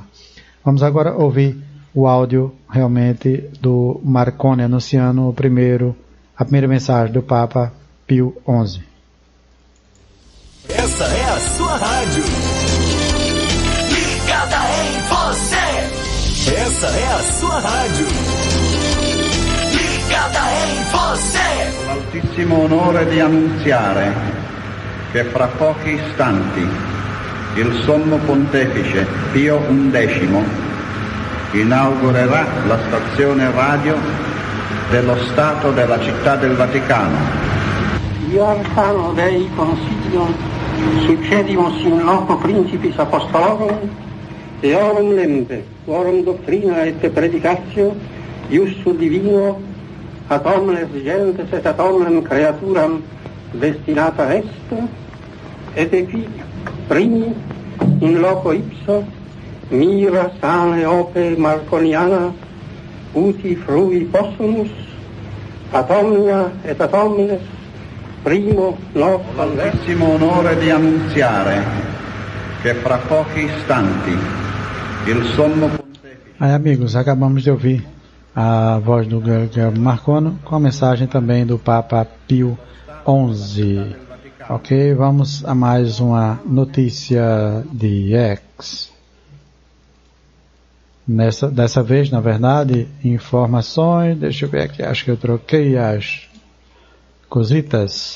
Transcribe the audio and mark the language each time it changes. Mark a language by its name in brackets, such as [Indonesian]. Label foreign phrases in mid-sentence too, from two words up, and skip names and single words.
[Portuguese] Vamos agora ouvir o áudio realmente do Marconi anunciando a primeira mensagem do Papa Pio XI. Essa é a sua rádio. Ligada em você. Essa é a sua rádio. Ligada em você. [Italian] Ho l'altissimo onore di annunziare che fra pochi istanti il Sommo Pontefice Pio XI inaugurerà la stazione radio dello Stato della Città del Vaticano. [Latin] Io arcano Dei consiglio succedimus in loco principis apostolorum eorum lempe, quorum doctrina et predicatio iussu divino ad omnes gentes et ad omnem creaturam destinata est, et equi primi in loco ipso mira sane ope marconiana uti frui possumus ad omnia et ad omnes primo [Italian] Ho l'altissimo onore di annunziare che fra pochi istanti il Sommo Pontefice. [Portuguese] Aí, amigos, acabamos de ouvir a voz do Guilherme Marconi com a mensagem também do Papa Pio XI. Ok, vamos a mais uma notícia de X. Dessa vez, na verdade, informações, deixa eu ver aqui, acho que eu troquei as cositas.